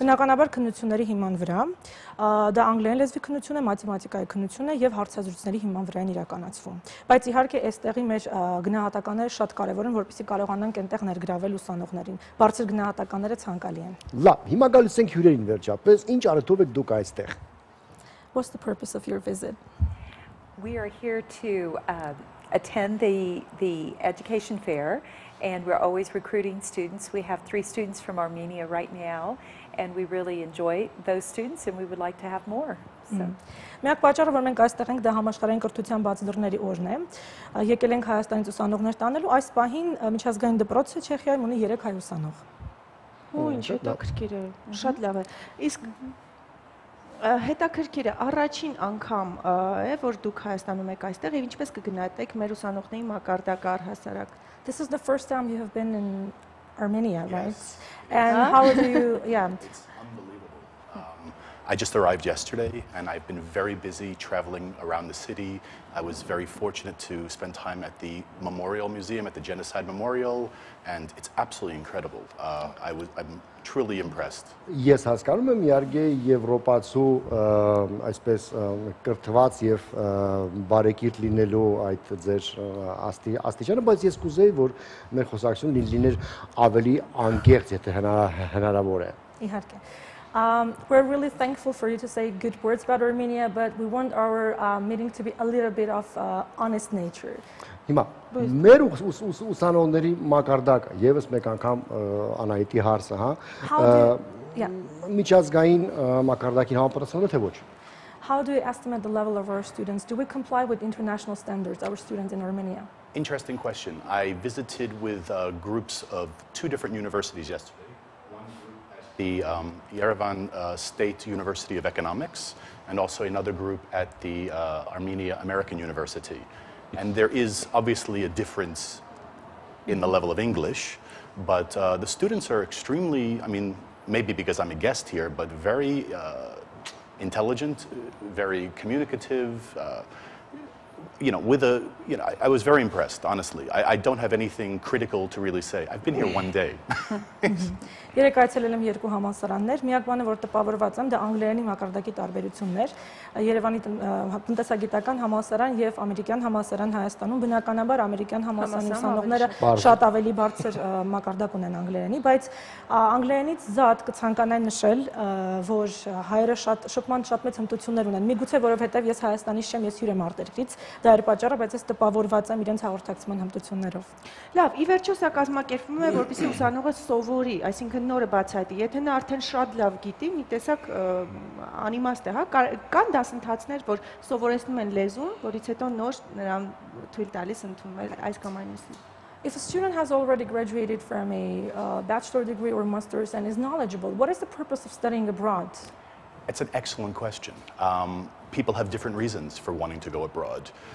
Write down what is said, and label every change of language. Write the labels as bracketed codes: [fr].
[hy] Բնականաբար քննությունների հիման վրա, դա անգլերեն լեզվի քննություն է, մաթեմատիկայի քննություն է եւ հարցազրույցների հիման վրա են իրականացվում։ Բայց իհարկե այստեղի մեր գնահատականները շատ կարեւոր են, որպեսզի կարողանանք այնտեղ ներգրավել ուսանողներին։ Բարձր գնահատականները ցանկալի են։ Լավ, հիմա գալիս ենք հյուրերին վերջապես, ինչ արթով եք դուք այստեղ։ [en] What's the purpose of your visit? We are here to attend the education fair, and we're always recruiting students. We have 3 students from Armenia right now, and we really enjoy those students, and we would like to have more. [hy] Միակ պատճառը, որ մենք այստեղ ենք, դա համաշխարհային կրթության բաց դռների օրն է։ Եկել ենք Հայաստանից ուսանողներ տանելու, այս պահին միջազգային դպրոցը Չեխիայում ունի 3 հայ ուսանող։ Ու ինչ հետաքրքիր է, շատ լավ է։ Իսկ հետաքրքիր է, առաջին անգամ է, որ դուք Հայաստանում եք այստեղ եւ ինչպես կգնահատեք մեր ուսանողների մակարդակը առհասարակ։ [en] This is the first time you have been in Armenia, right? Yes. And how do you, yeah. It's unbelievable. I just arrived yesterday, and I've been very busy traveling around the city. I was very fortunate to spend time at the Memorial Museum, at the Genocide Memorial, and it's absolutely incredible. I'm truly impressed. [hy] Ես հասկանում եմ իհարկե եվրոպացու այսպես կրթված եւ բարեկիրթ լինելու այդ ձեր աստիճանը, բայց ես կուզեի, որ մեր խոսակցությունը լիներ ավելի անկեղծ, եթե հնարավոր է։ Իհարկե։ [en] We're really thankful for you to say good words about Armenia, but we want our meeting to be a little bit of honest nature. [hy] Հիմա մեր ուսանողների մակարդակը եւս մեկ անգամ Անահիտի հարցը, հա, միջազգային մակարդակին համապատասխանում է թե ոչ։ [en] How do you estimate the level of our students? Do we comply with international standards, our students in Armenia? Interesting question. I visited with groups of 2 different universities yesterday. The Yerevan State University of Economics, and also another group at the Armenia American University. And there is obviously a difference in the level of English, but the students are extremely, I mean, maybe because I'm a guest here, but very intelligent, very communicative, you know, I was very impressed, honestly. I don't have anything critical to really say. I've been here 1 day. [hy] Երեք այցելել եմ 2 համալսարաններ, միակ բանը, որ տպավորված եմ, դա անգլերենի մակարդակի տարբերություններ, Երևանի տնտեսագիտական համալսարան եւ ամերիկյան համալսարան Հայաստանում, բնականաբար ամերիկյան համալսարանի ուսանողները շատ ավելի բարձր մակարդակ ունեն անգլերենի, բայց անգլերենից զատ կցանկանայի նշել, որ հայերը շփման շատ մեծ հմտություններ ունեն։ Միգուցե որովհետեւ ես Հայաստանից չեմ, ես հյուր եմ արտերկրից, դա էր պատճառը, բայց ես տպավորված եմ իրենց հաղորդակցման հմտություններով։ Լավ, ի վերջո սա կազմակերպվում է, որպեսզի ուսանողը սովորի, այսինքն նորը բացահայտի, եթե նա արդեն շատ լավ գիտի, մի տեսակ անիմաստ է, հա, կան դասընթացներ, որ սովորեցնում են լեզուն, որից հետո նոր նրան թույլ տալիս ընդունվել այս կամ այն մյուսին։ [en] If a student has already graduated from a bachelor degree or master's and is knowledgeable, what is the purpose of studying abroad? It's an excellent question. People have different reasons for wanting to go abroad.